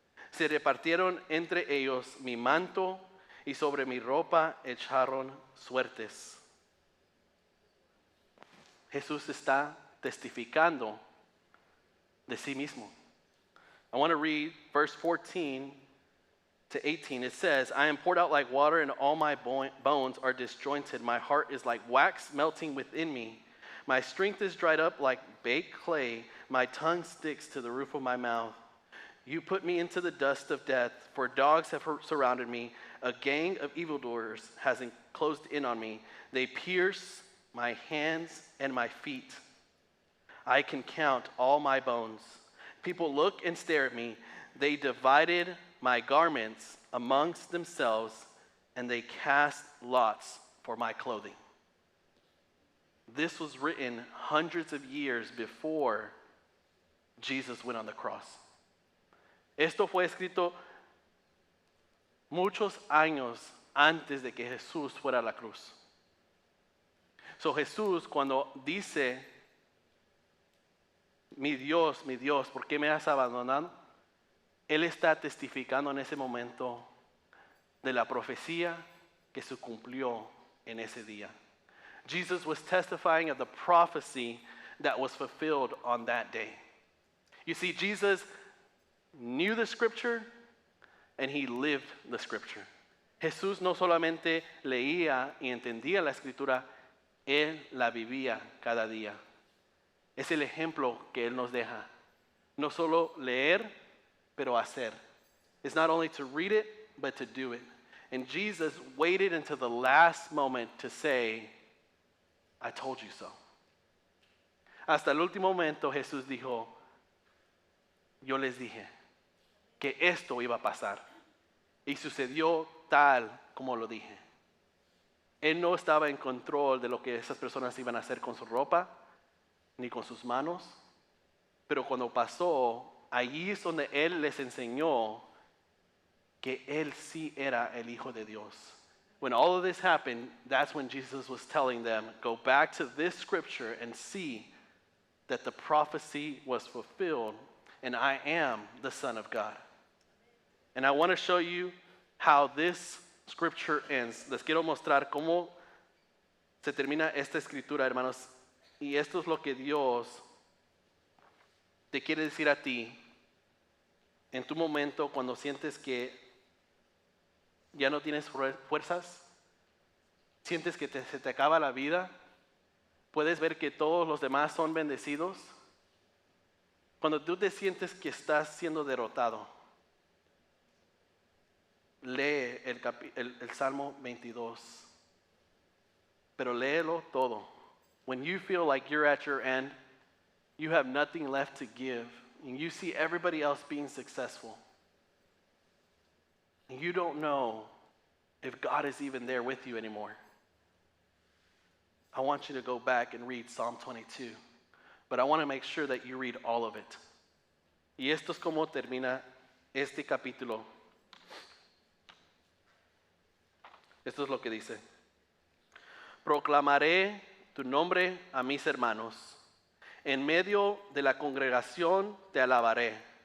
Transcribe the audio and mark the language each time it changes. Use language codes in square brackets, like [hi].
[es] Se repartieron entre ellos mi manto y sobre mi ropa echaron suertes. Jesús está testificando de sí mismo. [en] I want to read verse 14 to 18. It says, I am poured out like water, and all my bones are disjointed. My heart is like wax melting within me. My strength is dried up like baked clay. My tongue sticks to the roof of my mouth. You put me into the dust of death, for dogs have surrounded me. A gang of evildoers has closed in on me. They pierce my hands and my feet. I can count all my bones. People look and stare at me. They divided my garments amongst themselves, and they cast lots for my clothing. This was written hundreds of years before Jesus went on the cross. [es] Esto fue escrito muchos años antes de que Jesús fuera a la cruz. So Jesús, cuando dice, mi Dios, ¿por qué me has abandonado? Él está testificando en ese momento de la profecía que se cumplió en ese día. [en] Jesus was testifying of the prophecy that was fulfilled on that day. You see, Jesus knew the scripture and he lived the scripture. [es] Jesús no solamente leía y entendía la escritura, él la vivía cada día. Es el ejemplo que él nos deja. No solo leer, pero hacer. [en] It's not only to read it, but to do it. And Jesus waited until the last moment to say, I told you so. [es] Hasta el último momento Jesús dijo, yo les dije que esto iba a pasar. Y sucedió tal como lo dije. Él no estaba en control de lo que esas personas iban a hacer con su ropa, ni con sus manos. Pero cuando pasó, allí es donde Él les enseñó que Él sí era el Hijo de Dios. [en] When all of this happened, that's when Jesus was telling them, go back to this scripture and see that the prophecy was fulfilled and I am the Son of God. And I want to show you how this scripture ends. [es] Les quiero mostrar cómo se termina esta escritura, hermanos. Y esto es lo que Dios te quiere decir a ti en tu momento cuando sientes que ya no tienes fuerzas, sientes que se te acaba la vida, puedes ver que todos los demás son bendecidos. Cuando tú te sientes que estás siendo derrotado, lee el Salmo 22, pero léelo todo. [en] When you feel like you're at your end, you have nothing left to give, and you see everybody else being successful, and you don't know if God is even there with you anymore, I want you to go back and read Psalm 22. But I want to make sure that you read all of it. [es] Y esto es como termina este capítulo. Esto es lo que dice. Proclamaré tu nombre a mis hermanos. En medio de la congregación te alabaré.